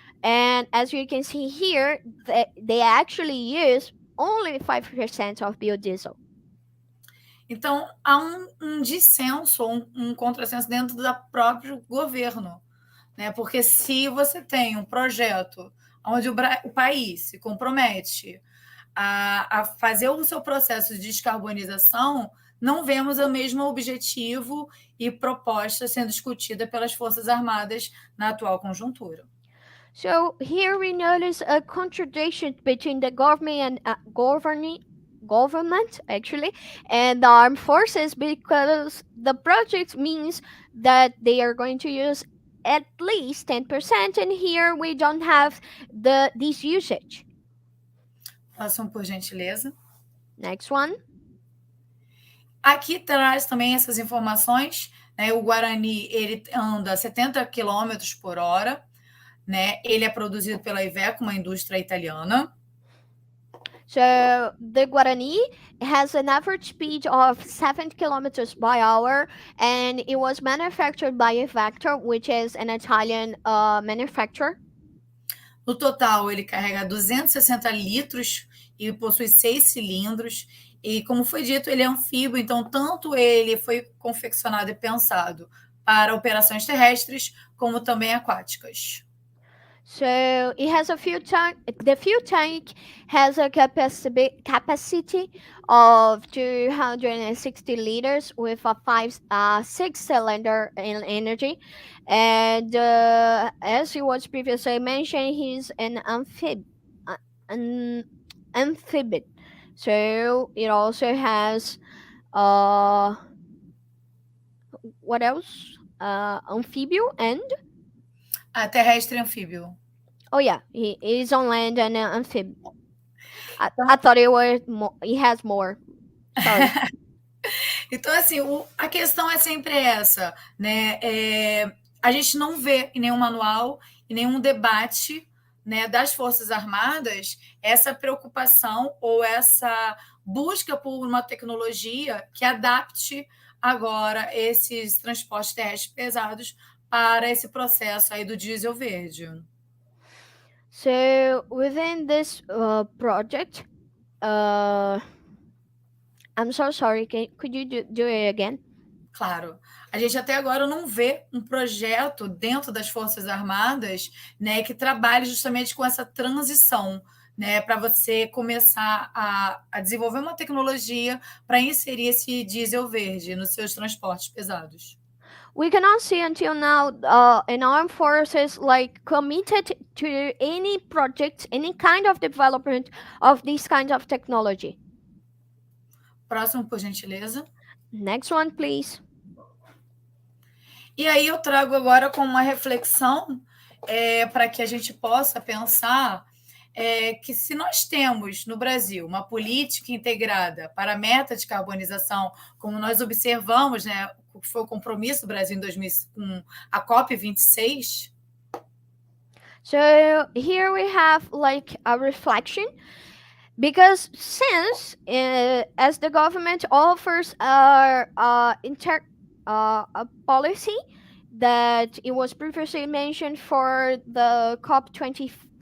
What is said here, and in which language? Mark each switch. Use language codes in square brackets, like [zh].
[en] And as you can see here, they actually use only 5% of biodiesel. [pt] Então, há um dissenso, um contrassenso dentro do próprio governo, né? Porque se você tem um projeto onde o país se compromete a fazer o seu processo de descarbonização, não vemos o mesmo objetivo e proposta sendo discutida pelas Forças Armadas na atual conjuntura. [en] So here we notice a contradiction between the government actually and the armed forces, because the project means that they are going to use at least 10%, and here we don't have this usage. [pt] Próximo, por gentileza. [en] Next one. [pt] Aqui traz também essas informações, né? O Guarani ele anda a 70 km por hora, né? Ele é produzido pela Iveco, uma indústria italiana. [en] So the Guarani has an average speed of 70 kilometers by hour, and it was manufactured by Iveco, which is an Italian manufacturer. [pt] No total, ele carrega 260 litros e possui 6 cilindros. E, como foi dito, ele é anfíbio, então tanto ele foi confeccionado e pensado para operações terrestres, como também aquáticas. [en] So it has a fuel tank. The fuel tank has a capacity of 260 liters with a 6-cylinder in energy, and as it was previously mentioned, he's an amphibian. So it also has what else? Amphibian and [pt] Terrestre e anfíbio. [en] oh yeah, he is on land and amphibian. I thought it has more. Sorry. [pt] Então, assim, a questão é sempre essa, né? A gente não vê em nenhum manual, em nenhum debate, né, das Forças Armadas essa preocupação ou essa busca por uma tecnologia que adapte agora esses transportes terrestres pesados para esse processo aí do diesel verde. [en] So within this project, I'm so sorry. Could you do it again? [pt] Claro. A gente até agora não vê um projeto dentro das Forças Armadas, né, que trabalhe justamente com essa transição, né, para você começar a desenvolver uma tecnologia para inserir esse diesel verde nos seus transportes pesados. [en] We cannot see until now in armed forces like committed to any project, any kind of development of these kinds of technology. [pt] Próximo, por gentileza. [en] Next one, please. [pt] E aí eu trago agora como uma reflexão para que a gente possa pensar que se nós temos no Brasil uma política integrada para a meta de carbonização, como nós observamos, né, o que foi o compromisso do Brasil em 2000 com a COP26. [en] So here we have like a reflection, because since as the government offers a policy that it was previously mentioned for the COP26,